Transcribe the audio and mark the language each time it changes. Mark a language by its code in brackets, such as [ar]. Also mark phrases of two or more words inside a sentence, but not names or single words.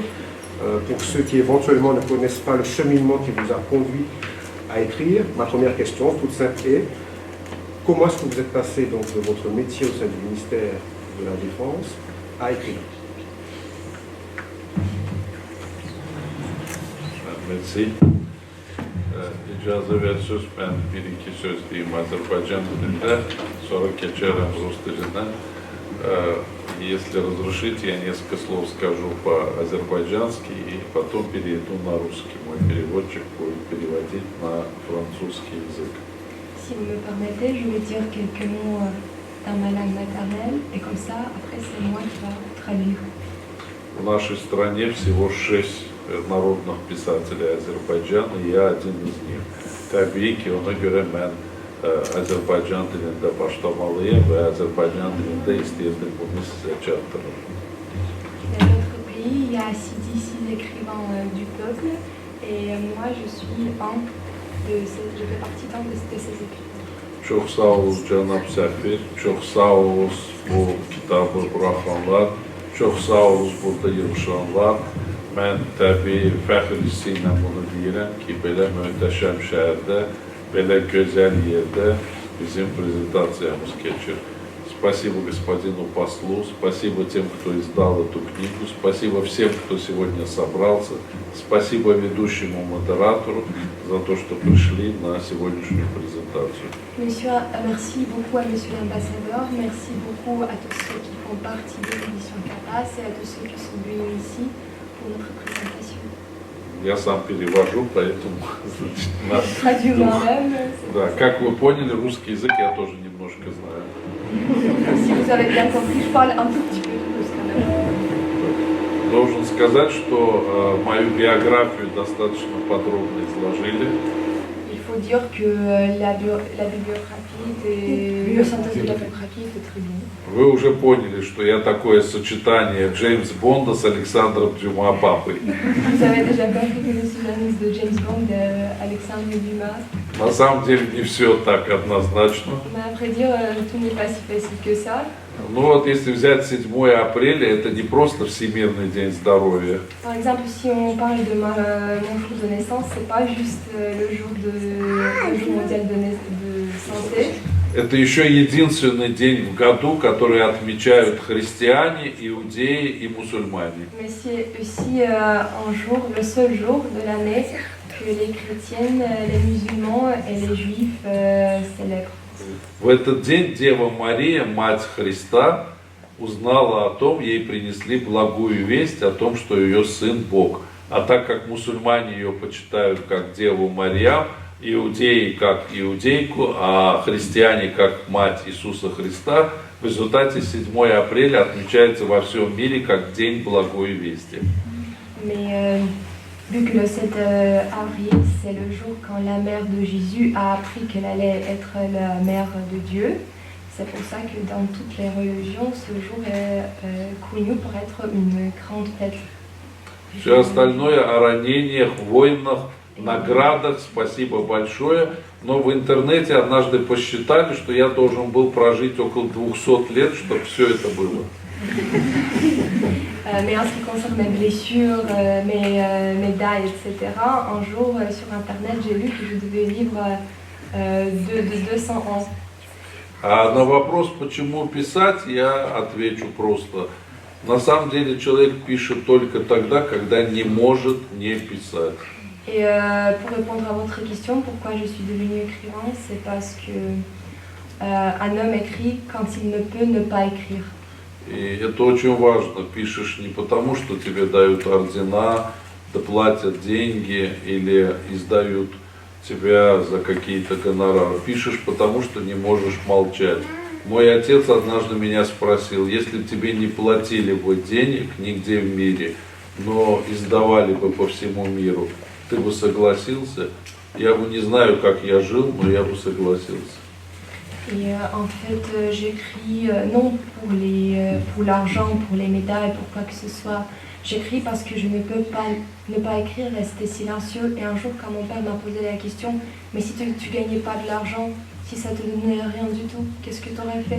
[fr] Pour ceux qui éventuellement ne connaissent pas le cheminement qui vous a conduit à écrire, ma première question, toute simple, est comment est-ce que vous êtes passé donc, de votre métier au sein du ministère de la Défense à écrire? Merci. [az] İcazə verirsiniz, ben bir-iki söz diyeyim Azerbaycan dilində, sonra keçərəm rus dilinə. [ru] Если разрешите, я несколько слов скажу по-азербайджански и потом перейду на русский. Мой переводчик будет переводить на французский язык. [fr] Si vous me permettez, je vais dire quelques mots dans ma langue maternelle, et comme ça, après, c'est moi qui va traduire. [ru] В нашей стране всего 6 народных pисателей Azerbaycan, и я один из них. [az] Tabii ki ona göre ben Azerbaycan dilində başlamalıyım ve Azerbaycan dilində istəyirdim bunu sizə çatdırım. [fr] Dans notre pays, il y a 6 écrivains du peuple, et moi, je fais partie d'un de ces écrivains. [az] Çok sağ olun Cənab Səfir, çok sağ olun bu kitabı buraxanlar, çok sağ olun burada yığışanlar. Mən təbii fəxr hissi ilə bunu deyirəm ki, belə möhtəşəm şəhərdə, belə gözəl yerdə bizim презентациямız keçir. [ru] Спасибо господину послу, спасибо тем, кто издал эту книгу, спасибо всем, кто сегодня собрался, спасибо ведущему модератору за то, что пришли на сегодняшнюю презентацию. [fr] Merci beaucoup à monsieur l'ambassadeur, merci beaucoup à tous ceux qui font partie de l'édition CAPAS et à tous ceux qui sont venus ici pour notre présentation. [ru] Я сам перевожу, поэтому... [fr] Traduit moi-même. [ru] Да, как вы поняли, русский язык я тоже немножко знаю. [fr] Si vous avez bien compris, je parle un tout petit peu russe quand même. [ru] Должен сказать, что мою биографию достаточно подробно изложили. [fr] Il faut dire que la bibliographie le synthèse de la biographie était très bien. [ru] Вы уже поняли, что я такое сочетание Джеймс Бонда с Александром Дюма папой. [fr] Vous avez déjà compris que je suis l'annonce de James Bond, Alexandre Dumas. [ru] На самом деле не все так однозначно. [fr] Mais à vrai dire, tout n'est pas si facile que ça. [ru] Ну вот если взять 7 апреля, это не просто Всемирный день здоровья. [fr] Par exemple, si on parle de mon jour de naissance, c'est pas juste le jour mondial de santé. [ru] Это еще единственный день в году, который отмечают христиане, иудеи и мусульмане. Mais c'est aussi un jour, le seul jour de l'année que les chrétiennes, les musulmans et les juifs célèbrent. В этот день Дева Мария, Мать Христа, узнала о том, ей принесли благую весть о том, что ее сын Бог. А так как мусульмане ее почитают как Деву Марьям, иудеи как иудейку, а христиане как Мать Иисуса Христа, в результате 7 апреля отмечается во всем мире как День Благой Вести. [fr] Mais vu que le 7 avril, c'est le jour quand la mère de Jésus a appris qu'elle allait être la mère de Dieu, C'est pour ça que dans toutes les religions, ce jour est connu pour être une grande fête. [ru] Все остальное о ранениях, войнах, наградах, спасибо большое. Но в интернете однажды посчитали, что я должен был прожить около 200 лет, чтобы все это было. Mais en ce qui concerne mes blessures, mes médailles, etc., un jour sur Internet, j'ai lu que je devais vivre de 200 ans. А на вопрос, почему писать, я отвечу просто. На самом деле человек пишет только тогда, когда не может не писать. [fr] Et pour répondre à votre question, pourquoi je suis devenue écrivain, c'est parce que un homme écrit quand il ne peut ne pas écrire. [ru] И это очень важно. Пишешь не потому, что тебе дают ордена, доплатят деньги или издают тебя за какие-то гонорары. Пишешь потому, что не можешь молчать. Мой отец однажды меня спросил, если тебе не платили бы денег нигде в мире, но издавали бы по всему миру, ты бы согласился? Я бы не знаю, как я жил, но я бы согласился. [fr] Et en fait, j'écris non pour l'argent, pour les médailles, pour quoi que ce soit. J'écris parce que je ne peux pas ne pas écrire, rester silencieux. Et un jour, quand mon père m'a posé la question, mais si tu gagnais pas de l'argent, si ça te donnait rien du tout, qu'est-ce que tu aurais fait?